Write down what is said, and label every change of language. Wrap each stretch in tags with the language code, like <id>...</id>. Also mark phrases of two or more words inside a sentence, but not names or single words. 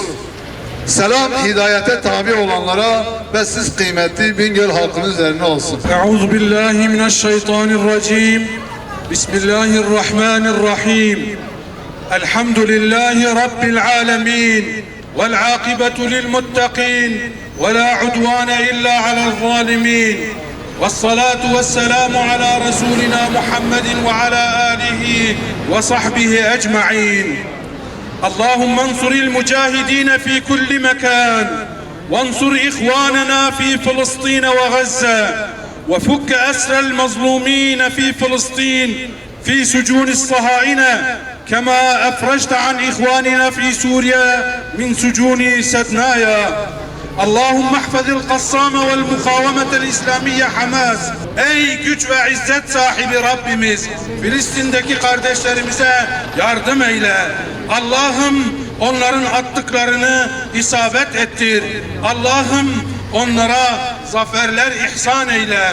<tr>Selam hidayete tabi olanlara ve siz kıymetli Bingöl halkının üzerine olsun.</tr> <ar>أعوذ بالله من الشيطان الرجيم. بسم الله الرحمن الرحيم. الحمد لله رب العالمين. والعاقبة للمتقين. ولا عدوان إلا على الظالمين. والصلاة والسلام على رسولنا محمد وعلى آله وصحبه أجمعين. اللهم انصر المجاهدين في كل مكان وانصر إخواننا في فلسطين وغزة وفك أسر المظلومين في فلسطين في سجون الصهاينة كما أفرجت عن إخواننا في سوريا من سجون سدنايا. اللهم احفظ القصام والمقاومة الإسلامية Hamas.</ar> <tr>Ey güç ve izzet sahibi Rabbimiz, Filistin'deki kardeşlerimize yardım eyle. Allah'ım onların attıklarını isabet ettir. Allah'ım onlara zaferler ihsan eyle.</tr>